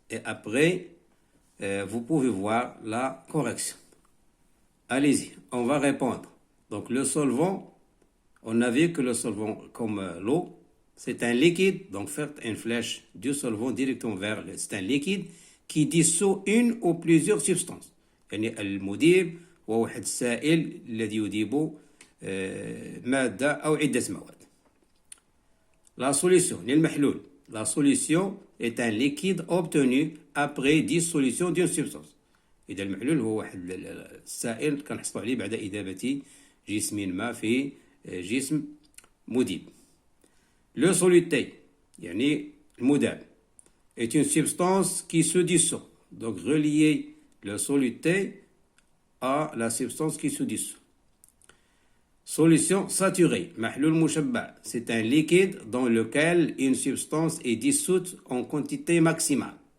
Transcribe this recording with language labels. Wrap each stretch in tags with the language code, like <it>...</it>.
<fr>Et après, vous pouvez voir la correction. Allez-y, on va répondre. Donc, le solvant, on a vu que le solvant, comme l'eau, c'est un liquide. Donc, faites une flèche du solvant directement vers c'est un liquide qui dissout une ou plusieurs substances.</fr> <ar>يعني المذيب هو واحد السائل الذي يذيب مادة أو عدة مواد.</ar> <fr>La solution للمحلول. La solution est un liquide obtenu après dissolution d'une substance.</fr> <ar>إذا المحلول هو واحد السائل كنحصلوا عليه بعد إذابة جسم ما في جسم مذيب.</ar> <fr>Le soluté</fr> <ar>يعني المذاب</ar> <fr>est une substance qui se dissout. Donc relier le soluté à la substance qui se dissout. Solution saturée,</fr> <ar>محلول مشبع,</ar> <fr>c'est un liquide dans lequel une substance est dissoute en quantité maximale.</fr>